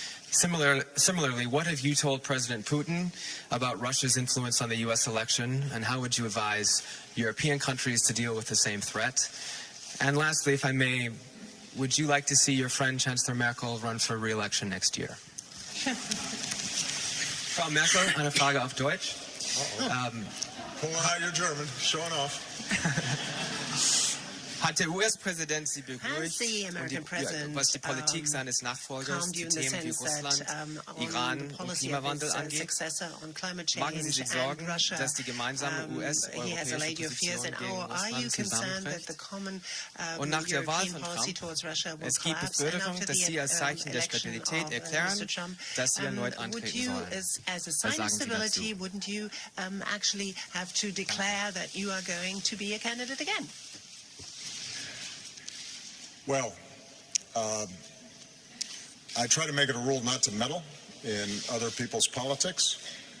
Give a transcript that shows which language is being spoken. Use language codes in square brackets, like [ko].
[en] Similarly, what have you told President Putin about Russia's influence on the U.S. election, and how would you advise European countries to deal with the same threat? And lastly, if I may, would you like to see your friend Chancellor Merkel run for re-election next year? [de] Frau Merkel, eine Frage auf Deutsch. [en] Pulling out your German, showing off. [de] Hat der US-Präsident Sie begrüßt, was die Politik seines Nachfolgers zu Themen wie Russland, Iran und Klimawandel angeht? Machen Sie sich Sorgen, dass die gemeinsame US-europäische Position gegen Russland zusammenbricht? Und nach der Wahl von Trump, es gibt Befürchtungen, dass Sie als Zeichen der Stabilität erklären, dass Sie erneut antreten sollen. Was sagen Sie dazu? [en] Wouldn't you actually have to declare that you are going to be a candidate again? Well, I try to make it a rule not to meddle in other people's politics.